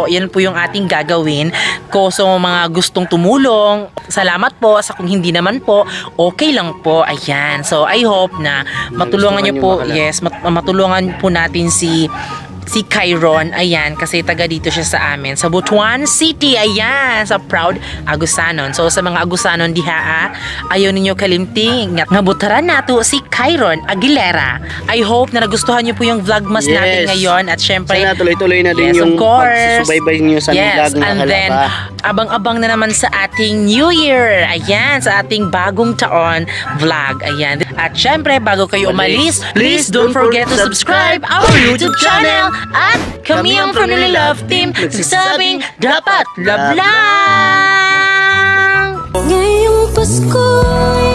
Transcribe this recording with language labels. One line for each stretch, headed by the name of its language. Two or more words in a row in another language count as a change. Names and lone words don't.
Filipino: Yan po yung ating gagawin. So, mga gustong tumulong, salamat po. Sa kung hindi naman po, okay lang po. Ayan. So,
English: I hope
Filipino: na matulungan nyo po. Yes, matulungan po natin si Kyron, ayan, kasi taga dito siya sa amin, sa Butuan City, ayan, sa proud Agusanon.
Cebuano: So, sa mga Agusanon diha, ayaw ninyo kalimting, nga butaran nato si Kyron Aguilera.
English: I hope
Filipino: na nagustuhan nyo po yung vlogmas natin ngayon, at syempre, sana tuloy-tuloy na din yung pagsusubaybay nyo sa vlog na
English: and then,
Filipino: abang-abang na naman sa ating
English: New Year,
Filipino: ayan, sa ating bagong taon vlog, ayan. At syempre, bago kayo umalis,
English: please don't forget to subscribe our YouTube channel.
Filipino: At kami ang Family Love Team, nagsasabing dapat love lang! Ngayong Pasko